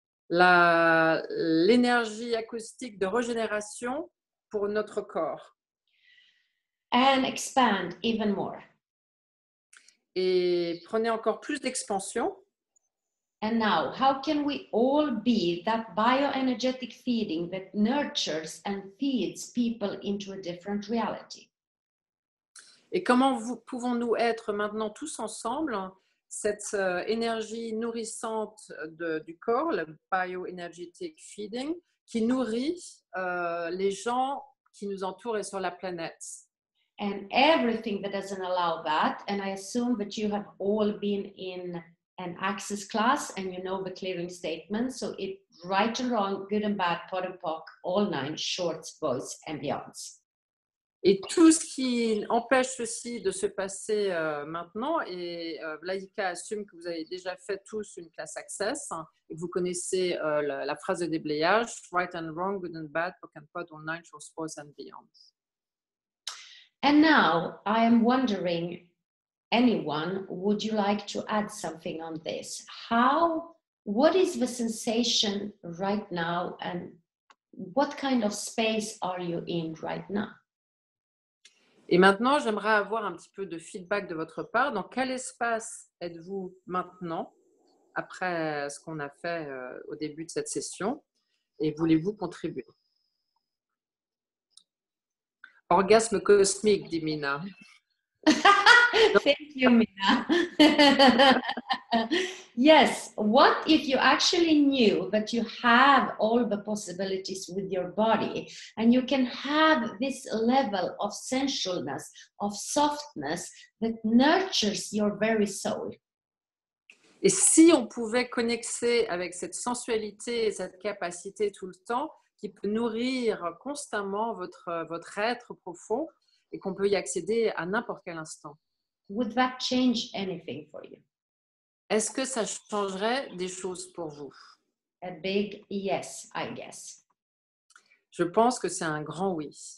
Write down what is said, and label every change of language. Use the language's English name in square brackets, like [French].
[French] L'énergie acoustique de régénération pour notre corps. [English] And expand even more. [French] Et prenez encore plus d'expansion. [English] And now, how can we all be that bioenergetic feeding that nurtures and feeds people into a different reality? [French] Et comment pouvons-nous être maintenant tous ensemble cette énergie nourrissante du corps, le bioenergetic feeding, qui nourrit les gens qui nous entourent et sur la planète? [English] And everything that doesn't allow that, and I assume that you have all been in an access class, and you know the clearing statement. So it right and wrong, good and bad, pot and pock, all nine, shorts, boys, and beyonds. [French] Et tout ce qui empêche ceci de se passer maintenant, et Vlaïka assume que vous avez déjà fait tous une classe Access, hein, et que vous connaissez la phrase de déblayage, [English] right and wrong, good and bad, pock and pot, all nine, shorts, boys, and beyonds. And now I am wondering, anyone, would you like to add something on this? What is the sensation right now, and what kind of space are you in right now? [French] Et maintenant, j'aimerais avoir un petit peu de feedback de votre part. Dans quel espace êtes-vous maintenant, après ce qu'on a fait au début de cette session, et voulez-vous contribuer? Orgasme cosmique, dit Mina. [English] Thank you, Mina. Yes, what if you actually knew that you have all the possibilities with your body, and you can have this level of sensualness, of softness that nurtures your very soul? [French] Et si on pouvait connecter avec cette sensualité et cette capacité tout le temps qui peut nourrir constamment votre être profond et qu'on peut y accéder à n'importe quel instant? [English] Would that change anything for you? [French] Est-ce que ça changerait des choses pour vous? [English] A big yes, I guess. [French] Je pense que c'est un grand oui.